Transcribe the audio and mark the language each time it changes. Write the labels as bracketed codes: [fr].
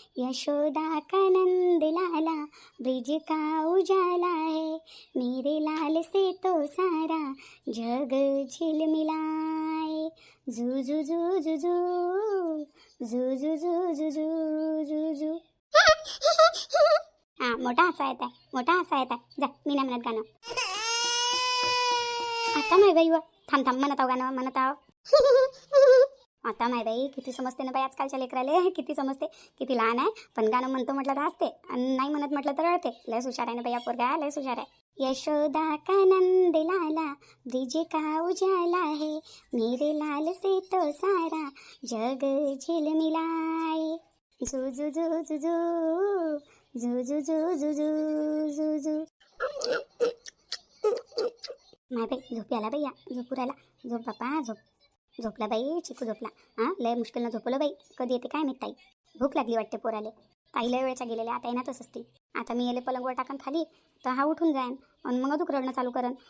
[hi] यशोदा का नंद लाला ब्रिज का उजाला है, मेरे लाल से तो सारा जग झिलमिलाए. झू झू झू झू झू झू झू झू झू झू झू. [mr] हा, मोठा हसा येत आहे, मोठा हसा येत आहे. जा, मी नाही म्हणत गाणं. आता नाही बाई, थांब थांब, म्हणत आहो गाणं, म्हणत आहो. आता माय बाई किती समजते ना बाई आजकालच्या लेकराले, किती समजते, किती लहान आहे. पण गाणं म्हणतो म्हटलं तर हसते आणि नाही म्हणत म्हटलं तर रडते. लयच हुशार आहे ना बाई पोरगा, लयच हुशार आहे. [hi] यशोदा का नंद लाला ब्रिज का उजाला है, मेरे लाल से तो सारा जग झिलमिलाए. झू झू झू झू झू झू झू झू झू झू झू. [mr] माय बाई झोपी आला बाई, झोपू राहिला. झोप बापा झोप. झोपला बाई, चिकू झोपला. हां, लय मुश्किलनं झोपलं बाई. कधी येते काय माहीत ताई. भूक लागली वाटते पोराले. ताई लय वेळच्या गेलेल्या, आता येणारच असते. आता मी येले पलंगवर टाकन खाली तर हा उठून जाईन आणि मग अजून रडणं चालू करण.